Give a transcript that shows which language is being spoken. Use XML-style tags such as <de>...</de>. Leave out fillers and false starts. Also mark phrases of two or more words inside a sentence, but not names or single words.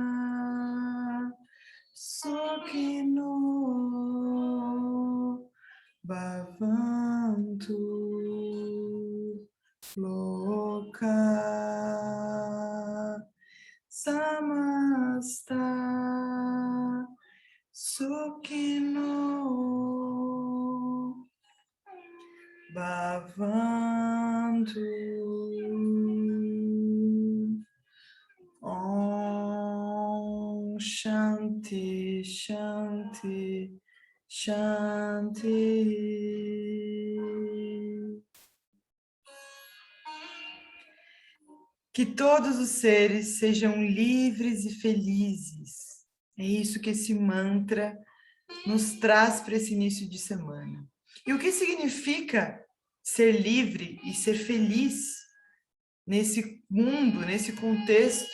<sa>सुखिनो भवन्तु लोकाः समस्ताः सुखिनो भवन्तु. ॐ शान्तिः शान्तिः शान्तिः.</sa> <pt>Que todos os seres sejam livres e felizes. É isso que esse mantra nos traz para esse início de semana. E o que significa ser livre e ser feliz nesse mundo, nesse contexto?</pt>